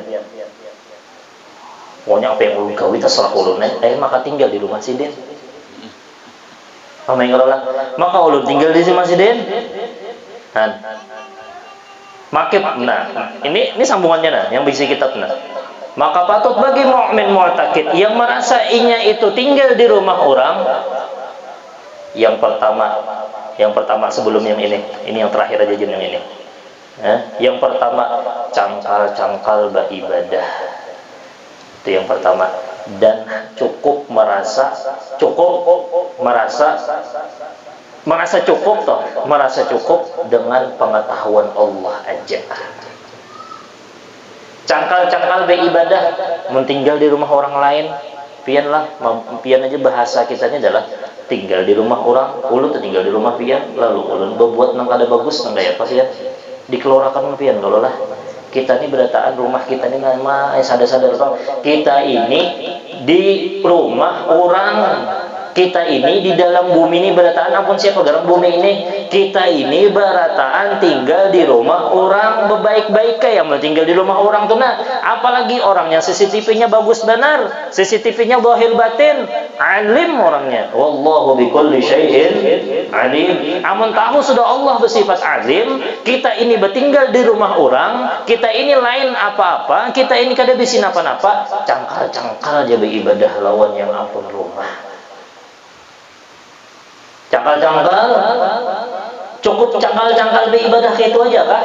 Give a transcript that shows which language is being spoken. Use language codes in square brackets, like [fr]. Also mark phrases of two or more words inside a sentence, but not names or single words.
[bjn] Pokoknya apa yang ulun kau itu salah ulun, maka tinggal di rumah sidin. Maka ulun tinggal di sini masjidin. [id] Ini sambungannya yang bisi kitab Maka patut bagi mukmin mu'taqid yang merasa inya itu tinggal di rumah orang. Yang pertama sebelum yang ini yang terakhir aja yang ini. [bjn] Yang pertama cangkal beribadah. [id] Itu yang pertama. Dan merasa cukup dengan pengetahuan Allah aja. [bjn] Cangkal beribadah, mentinggal di rumah orang lain, pian lah, pian aja bahasa kitanya adalah tinggal di rumah orang, ulun tinggal di rumah pian, lalu ulun berbuat nang kada bagus nang kaya apa sih ya? Dikeluarkan pian kalau lah. Kita ini berataan rumah kita ini nama sadar-sadar kita ini di rumah orang, kita ini di dalam bumi ini berataan ampun siapa dalam bumi ini, kita ini berataan tinggal di rumah orang, bebaik-baik kayak mau tinggal di rumah orang tuh nah, apalagi orangnya CCTV-nya bagus benar, CCTV-nya zahir batin, alim orangnya, [ar] والله بكل شيء عليم. [bjn] Amun tahu sudah Allah bersifat alim, kita ini bertinggal di rumah orang, kita ini lain apa-apa, kita ini kada bisa napa-napa, cangkal-cangkal aja beribadah lawan yang ampun rumah. Cangkal-cangkal, cukup cangkal-cangkal beribadah itu aja kah?